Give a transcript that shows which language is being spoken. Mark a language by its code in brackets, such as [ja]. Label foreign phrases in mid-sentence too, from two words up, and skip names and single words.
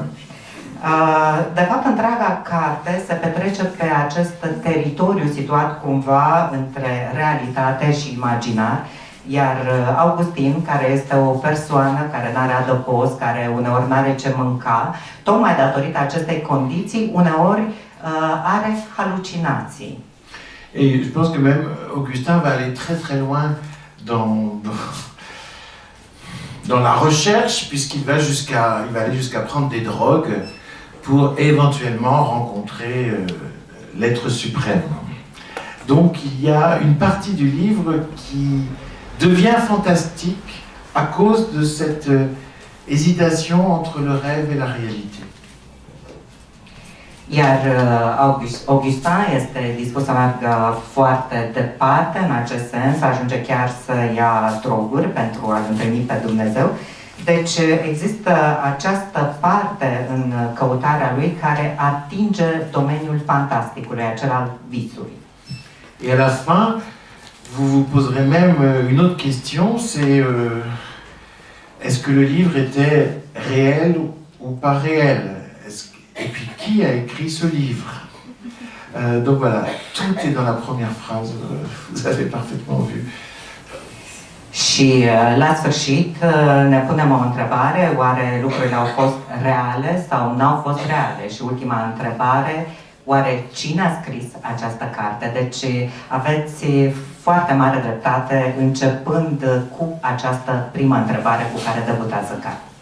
[ro] De fapt, întreaga carte se petrece pe acest teritoriu situat cumva între realitate și imaginar, iar Augustin, care este o persoană care n-are adăpost, care uneori n-are ce mânca, tocmai datorită acestei condiții, uneori are halucinații. [fr] Et je pense que même Augustin va aller très très loin dans la recherche, puisqu'il va aller jusqu'à prendre des drogues pour éventuellement rencontrer l'être suprême. Donc il y a une partie du livre qui devient fantastique à cause de cette hésitation entre le rêve et la réalité. [ro] Iar Augustin este dispus să meargă foarte departe în acest sens, ajunge chiar să ia droguri pentru a-L întâlni pe Dumnezeu. Deci există această parte în căutarea lui care atinge domeniul fantasticului, acela al visului. [fr] Et à la fin, vous vous poserez même une autre question, c'est est-ce que le livre était réel ou pas réel? Et puis qui a écrit ce livre? Donc voilà, tout est dans la première phrase, vous avez parfaitement vu. [ro] Și la sfârșit ne punem o întrebare, oare lucrurile au fost reale sau n-au fost reale? Și ultima întrebare, oare cine a scris această carte? Deci aveți foarte mare dreptate începând cu această primă întrebare cu care debutează cartea.